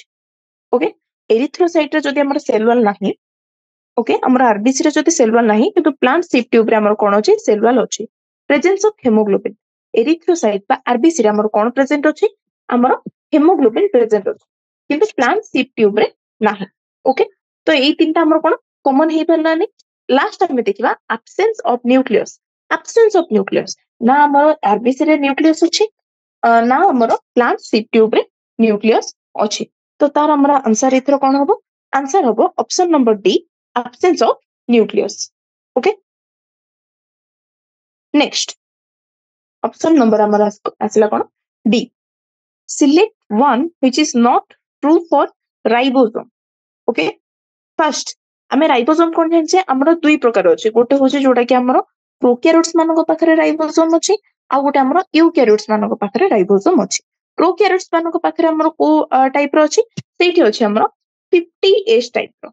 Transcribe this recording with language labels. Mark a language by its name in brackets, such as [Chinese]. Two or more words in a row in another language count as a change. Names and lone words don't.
[Odia] ଓକେ, ଏରିଥ୍ରୋସାଇଟ୍ ରେ ଯଦି ଆମର [English] cell wall [Odia] ନାହିଁ, ଓକେ, ଆମର ଆରବିସି ରେ ଯଦି [English] cell wall [Odia] ନାହିଁ, କିନ୍ତୁ [English] plant sieve tube [Odia] ରେ ଆମର କଣ ଅଛି, [English] cell wall [Odia] ଅଛି। [English] presence of hemoglobin, [Odia] ଏରିଥ୍ରୋସାଇଟ୍ ବା ଆରବିସି ରେ ଆମର କଣ ପ୍ରେଜେଣ୍ଟ ଅଛି, ଆମର ହେମୋଗ୍ଲୋବିନ୍ ପ୍ରେଜେଣ୍ଟ ଅଛି, କିନ୍ତୁ [English] plant sieve tube [Odia] ରେ ନାହିଁ। ଓକେ, ତ ଏଇ ତିନିଟା ଆମର କଣ କମନ ହେଇପାରିଲାନି। ଲାଷ୍ଟ ଆମେ ଦେଖିବା [English] absence of nucleus। absence of nucleus, [Odia] ନା ଆମର ଆରବିସି ରେ ନ୍ୟୁକ୍ଲିୟସ୍ ଅଛି, ନା ଆମର [English] plant sieve tube [Odia] ରେ ନ୍ୟୁକ୍ଲିୟସ୍ ଅଛି। ତ ତାର ଆମର ଆନ୍ସର ଏଥର କଣ ହବ, ଆନ୍ସର ହବ [English] option number D, absence of nucleus। okay, next option number [Odia] ଆମର ଆସିଲା କଣ, [English] D, select one which is not true for ribosome। [Odia] ଓକେ, ଫାର୍ଷ୍ଟ ଆମେ ରାଇବୋସୋମ କଣ ଜାଣିଛେ, ଆମର ଦୁଇ ପ୍ରକାର ଅଛି, ଗୋଟେ ହଉଛି ଯୋଉଟା କି ଆମର ପ୍ରୋକ୍ୟାରିଓଟ୍ସ ମାନଙ୍କ ପାଖରେ ରାଇବୋସୋମ ଅଛି, ଆଉ ଗୋଟେ ଆମର ୟୁକ୍ୟାରିଓଟ୍ସ ମାନଙ୍କ ପାଖରେ ରାଇବୋସୋମ ଅଛି। ପ୍ରୋକ୍ୟାରିଓଟ୍ସ ମାନଙ୍କ ପାଖରେ ଆମର କୋଉ ଟାଇପ ର ଅଛି, ସେଇଠି ଅଛି ଆମର 50S ଟାଇପ ର।